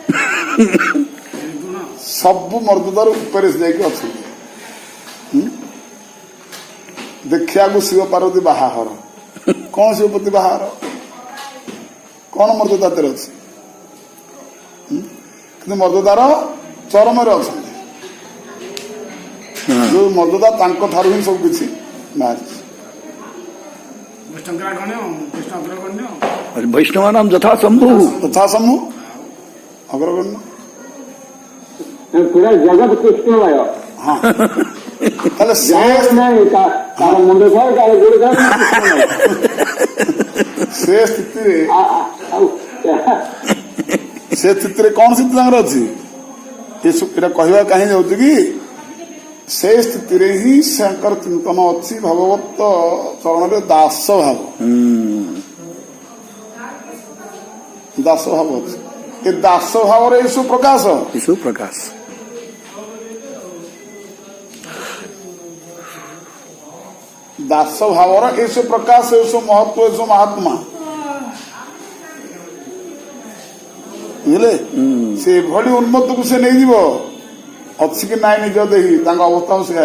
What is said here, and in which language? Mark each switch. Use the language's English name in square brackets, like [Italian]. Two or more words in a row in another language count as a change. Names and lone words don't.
[Odia] ସବୁ ମର୍ଯ୍ୟାଦାର ଉପରେ ସେ ଯାଇକି ଅଛନ୍ତି ଦେଖିବାକୁ ଶିବ ପାର୍ବତୀ ବାହାଘର କଣ ଶିବପତି ବାହାଘର କଣ ମର୍ଯ୍ୟାଦା ତେରେ ଅଛି କିନ୍ତୁ ମର୍ଯ୍ୟାଦାର ଚରମରେ ଅଛନ୍ତି ଯୋଉ ମର୍ଯ୍ୟାଦା ତାଙ୍କ ଠାରୁ ହିଁ ସବୁ କିଛି ବାହାରିଛି ବିଷ୍ଣୁଙ୍କର କୃଷ୍ଣ ଅଗ୍ରଗଣ୍ୟ [Sanskrit] वैष्णव नाम यथा शंभु [Odia] ତଥା ସମୂହ ଅଗ୍ରଗଣ୍ୟ ପୁରା ଜଗତ କୃଷ୍ଣମୟ ହଁ ତାହେଲେ ସେ ଯାହାର ନାହିଁ ତାର ମୁଣ୍ଡ ଥାଏ ତାର ଗୋଡ ଥାଏ କୃଷ୍ଣମୟ ସେ ସ୍ଥିତିରେ ଆଉ ସେ ସ୍ଥିତିରେ କଣ ସ୍ଥିତି ତାଙ୍କର ଅଛି ଏଇଟା କହିବା କାହିଁ ଯାଉଛି କି ସେ ସ୍ଥିତିରେ ହିଁ ତାଙ୍କର ଚିନ୍ତନ ଅଛି ଭଗବତ ଚରଣରେ ଦାସ ଭାବ ଦାସ ଭାବ ଅଛି ଏ ଦାସ ଭାବରେ ଏସବୁ ପ୍ରକାଶ यीशु प्रकाश ଦାସ ଭାବର ଏସବୁ ପ୍ରକାଶ ଏସବୁ ମହତ୍ଵ ଏସବୁ ମହାତ୍ମା ବୁଝିଲେ ସେଭଳି ଉନ୍ମତ୍ତକୁ ସେ ନେଇଯିବ ଅଛି କି ନାଇଁ ନିଜ ଦେହି ତାଙ୍କ ଅବସ୍ଥା ସେୟା